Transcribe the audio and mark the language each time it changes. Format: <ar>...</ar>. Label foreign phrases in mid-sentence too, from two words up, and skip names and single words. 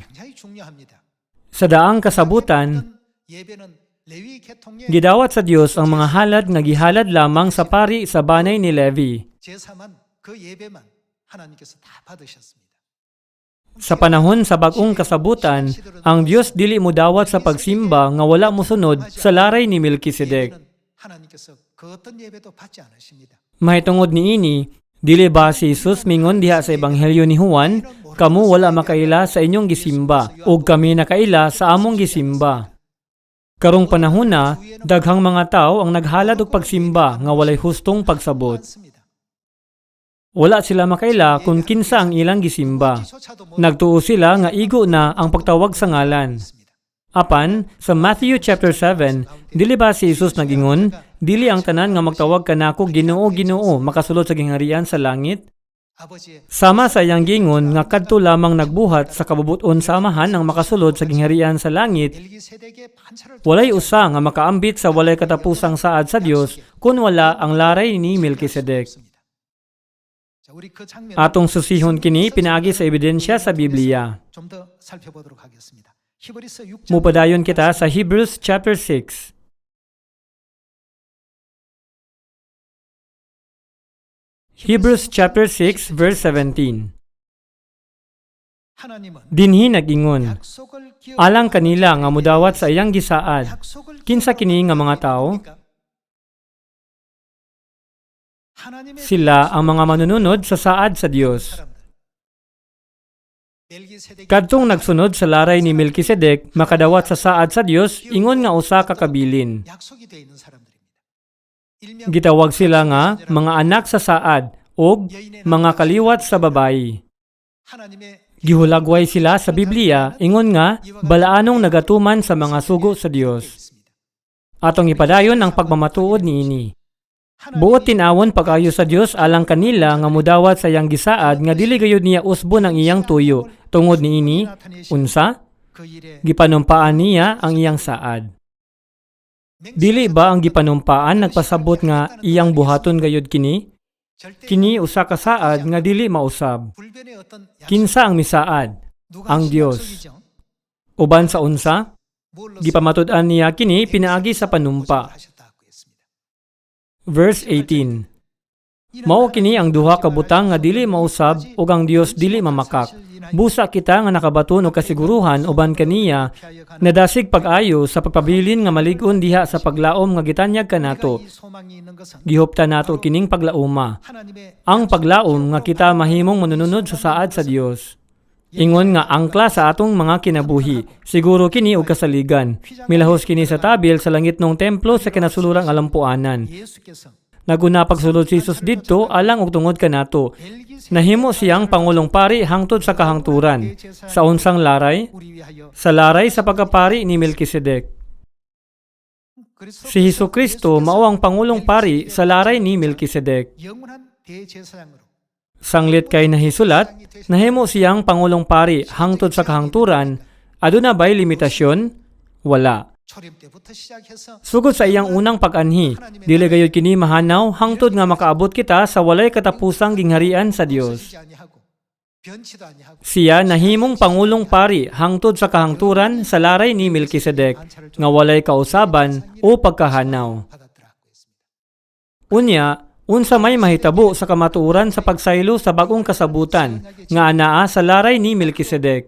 <ceb>Sa daang kasabutan, gidawat sa Dios ang mga halad nga gihalad lamang sa pari sa banay ni Levi. Sa panahon sa bag-ong kasabutan, ang Dios dili mo dawat sa pagsimba nga wala mosunod sa laray ni Melkisedek.</ceb> <ko>하나님께서 그 어떤 예배도 받지 않으십니다.</ko> <ceb>Mahitungod niini, dili ba si Jesus mingon diha sa ebanghelyo ni Juan, kamo wala makaila sa inyong gisimba ug kami nakaila sa among gisimba. Karong panahon na, daghang mga tao ang naghalad og pagsimba nga walay hustong pagsabot.</ceb> <ko>많습니다.</ko> <ceb>Wala sila makaila kung kinsa ang ilang gisimba. Nagtuo sila nga igo na ang pagtawag sa ngalan. Apan, sa Matthew chapter 7, dili ba si Jesus nagingon, dili ang tanan nga magtawag kanako Ginoo Ginoo makasulod sa gingharian sa langit?</ceb> <ko>아버지의</ko> <ceb>Sama sa iyang gingon nga kadto lamang nagbuhat sa kabubuton sa amahan ang makasulod sa gingharian sa langit,</ceb> <ko>멜기세덱의 반차를</ko> <ceb>walay usa nga makaambit sa walay katapusang saad sa Dios kun wala ang laray ni Melkisedek.</ceb> <ko>자, 우리 그 장면</ko> <ceb>Atong susihon kini pinaagi sa ebidensya sa Biblia.</ceb> <ko>좀더 살펴보도록 하겠습니다. 히브리서 6장</ko> <ceb>Mupadayon kita sa Hebrews chapter 6. Hebrews chapter 6 verse 17.</ceb> <ko>하나님은</ko> <ceb>Dinhi nagingon,</ceb> <ko>약속을 기억</ko> <ceb>alang kanila nga mudawat sa iyang gisaad.</ceb> <ko>약속을</ko> <ceb>Kinsa kini nga mga tao?</ceb> <ko>하나님의</ko> <ceb>Sila ang mga manununod sa saad sa Dios.</ceb> <ko>사람들. 멜기세덱이</ko> <ceb>Kadtong nagsunod sa laray ni Melkisedek, makadawat sa saad sa Dios, ingon nga usa ka kabilin.</ceb> <ko>약속이 되어 있는 사람들입니다. 일명</ko> <ceb>Gitawag sila nga mga anak sa saad o mga kaliwat sa babayi.</ceb> <ko>하나님의</ko> <ceb>Gihulagway sila sa Biblia, ingon nga balaanong nagatuman sa mga sugo sa Dios.</ceb> <ko>있습니다.</ko> <ceb>Atong ipadayon ang pagmamatuod niini. Buot tinawon pag-ayo sa Dios alang kanila nga mudawat sa iyang gisaad nga dili gayud niya usbon ang iyang tuyo. Tungod niini, unsa?</ceb> <ko>그 일에</ko> <ceb>Gipanumpaan niya ang iyang saad. Dili ba ang gipanumpaan nagpasabot nga iyang buhaton gayud kini? Kini usa ka saad nga dili mausab.</ceb> <ko>불변의 어떤 약속,</ko> <ceb>Kinsa ang misaad?</ceb> <ko>누가</ko> <ceb>ang</ceb> <ko>하신</ko> <ceb>Diyos.</ceb> <ko>약속이죠?</ko> <ceb>Uban sa unsa?</ceb> <ko>뭘로</ko> <ceb>Gipamatud-an niya kini pinaagi sa panumpa.</ceb> <ko>하셨다고 했습니다.</ko> <ceb>Verse 18. Mao kini ang duha ka butang nga dili mausab ug ang Dios dili mamakak. Busa kita nga nakabaton og kasiguruhan uban kaniya nadasig pag-ayo sa pagpabilin nga malig-on diha sa paglaom nga gitanyag kanato.</ceb> <ko>이 소망이 있는 것은</ko> <ceb>Gihupta nato kining paglauma.</ceb> <ko>하나님의</ko> <ceb>Ang paglaom nga kita mahimong manununod sa saad sa Dios. Ingon nga angkla sa atong mga kinabuhi. Siguro kini og kasaligan. Milahos kini sa tabil sa langitnong templo sa kinasulurang alampuanan.</ceb> <ko>예수께서</ko> <ceb>Naguna pagsulod si Jesus didto alang og tungod kanato. Nahimo siyang pangulong pari hangtod sa kahangturan. Sa unsang laray?</ceb> <ko>우리 위하여</ko> <ceb>Sa laray sa pagkapari ni Melkisedek. Si Hesukristo mao ang pangulong pari sa laray ni Melkisedek.</ceb> <ko>영원한 대제사장으로</ko> <ceb>Sanglit kay nahisulat, nahimo siyang pangulong pari hangtod sa kahangturan. Aduna ba'y limitasyon? Wala.</ceb> <ko>초림 때부터 시작해서</ko> <ceb>Sugod sa iyang unang pag-anhi, dili gayud kini mahanaw hangtod nga makaabot kita sa walay katapusang gingharian sa Dios.</ceb> <ko>없어지지 아니하고 변치도 아니하고</ko> <ceb>Siya nahimong pangulong pari hangtod sa kahangturan sa laray ni Melkisedek nga walay kausaban o pagkahanaw.</ceb> <ko>받았더라고 했습니다.</ko> <ceb>Unya, unsa may mahitabo sa kamatuoran sa pagsaylo sa bagong kasabutan nga anaa sa laray ni Melkisedek.</ceb>